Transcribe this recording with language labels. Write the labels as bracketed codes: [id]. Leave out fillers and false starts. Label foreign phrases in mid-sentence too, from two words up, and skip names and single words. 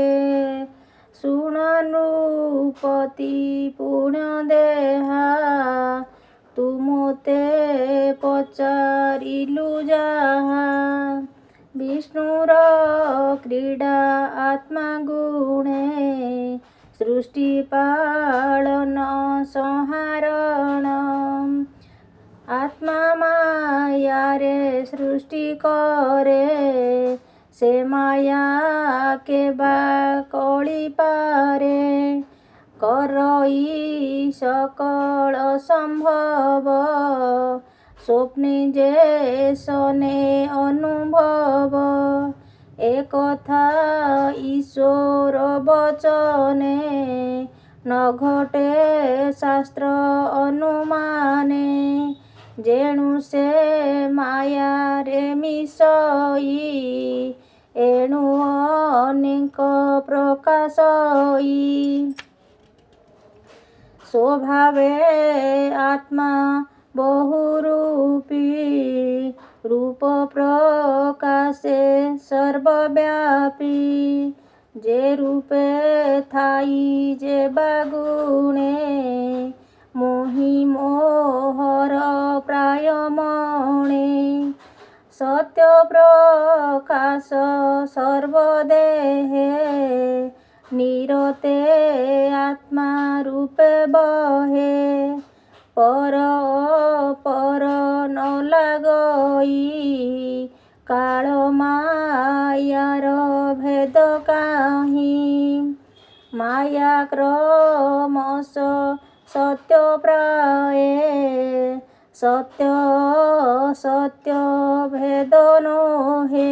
[or] ଶୁଣ ନୃପତି ପୁଣ୍ୟ ଦେହା ତୂ ମୋତେ ପଚାରିଲୁ ଜାହା। ବିଷ୍ଣୁର କ୍ରୀଡା ଆତ୍ମା ଗୁଣେ ସୃଷ୍ଟି ପାଳନ ସଂହାରଣ। ଆତ୍ମା ମାୟା ରେ ସୃଷ୍ଟି କରେ ସେ ମାୟା କେ ବା କଳି ପାରେ। କରଇ ସକଳ ସମ୍ଭବ ସ୍ୱପ୍ନେ ଜେ ସନେ ଅନୁଭବ। ଏକ କଥା ଈଶ୍ୱର ବଚନେ ନ ଘଟେ ଶାସ୍ତ୍ର ଅନୁମାନେ। ଜେଣୁ ସେ ମାୟା ରେ ମିସଇ ଏଣୁ ଅନେକ ପ୍ରକାଶଇ। ସ୍ୱଭାବେ ଆତ୍ମା ବହୁରୂପୀ ରୂପ ପ୍ରକାଶେ ସର୍ବବ୍ୟାପୀ। ଜେ ରୂପେ ଥାଇ ଜେ ବାଗୁଣେ ମୋହି ମୋହର ପ୍ରାୟ ମଣେ। ସତ୍ୟ ପ୍ରକାଶ ସର୍ବଦେହେ ନିରତେ ଆତ୍ମା ରୂପେ ବହେ। ପର ପର ନ ଲାଗଇ କାଳ ମାୟାର ଭେଦ କାହି। ମାୟା କ୍ରମଶ ସତ୍ୟ ପ୍ରାୟେ ସତ୍ୟ ସତ୍ୟ ଭେଦ ନୋହେ।